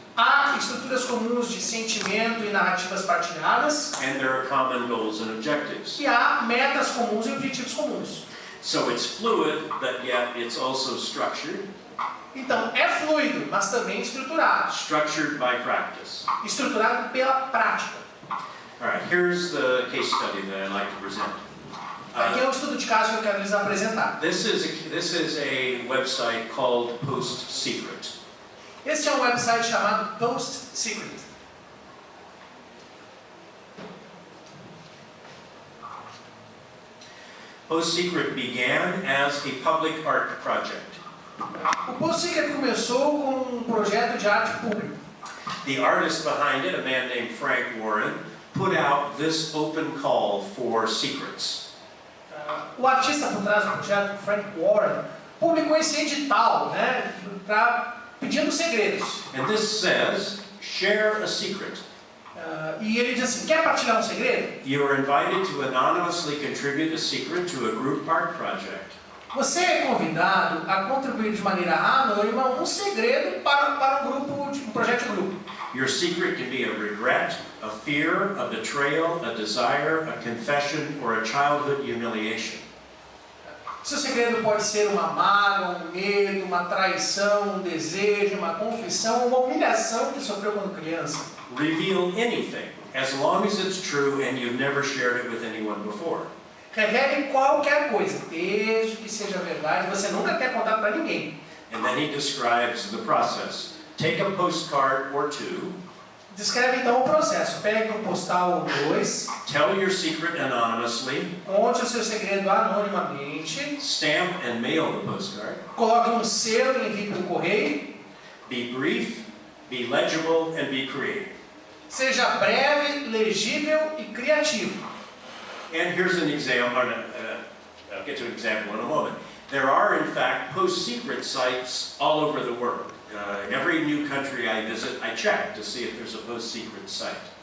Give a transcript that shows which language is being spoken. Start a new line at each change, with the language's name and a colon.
Portuguese: Há estruturas comuns de sentimento e narrativas partilhadas.
English: And there are common goals and objectives.
Portuguese: E há metas comuns e objetivos comuns.
English: So it's fluid, but yet it's also structured.
Portuguese: Então, é fluido, mas também estruturado.
English: Structured by practice.
Portuguese: Estruturado pela prática.
English: All right, here's the case study that I'd like to present.
Portuguese: Aqui é um estudo de caso que eu quero lhes apresentar.
English: This is a website called Post Secret.
Portuguese: Este é um website chamado Post Secret.
English: Post Secret began as a public art project.
Portuguese: O Post Secret começou com projeto de arte público.
English: The artist behind it, a man named Frank Warren, put out this open call for secrets.
Portuguese: O artista por trás do projeto, Frank Warren, publicou esse edital, né, pedindo segredos.
English: And this says, share a secret.
Portuguese: E ele diz assim, quer partilhar um segredo?
English: You are invited to anonymously contribute a secret to a group art project.
Portuguese: Você é convidado a contribuir de maneira anônima um segredo para um projeto de grupo.
English: Your secret can be a regret, a fear, a betrayal, a desire, a confession, or a childhood humiliation.
Portuguese: Seu segredo pode ser uma mágoa, um medo, uma traição, um desejo, uma confissão, uma humilhação que sofreu quando criança.
English: Reveal anything, as long as it's true and you've never shared it with anyone before.
Portuguese: Revele qualquer coisa, desde que seja verdade, você nunca quer contar para ninguém.
English: And then he describes the process. Take a postcard or two.
Portuguese: Descreve então o processo. Pegue um postal ou dois.
English: Tell your secret anonymously.
Portuguese: Conte o seu segredo anonimamente.
English: Stamp and mail the postcard.
Portuguese: Coloque um selo e envie pelo correio.
English: Be brief, be legible, and be creative.
Portuguese: Seja breve, legível e criativo.
English: And here's an example. I'll get to an example in a moment. There are, in fact, post-secret sites all over the world. Every new country I visit, I check to see if there's a post-secret site.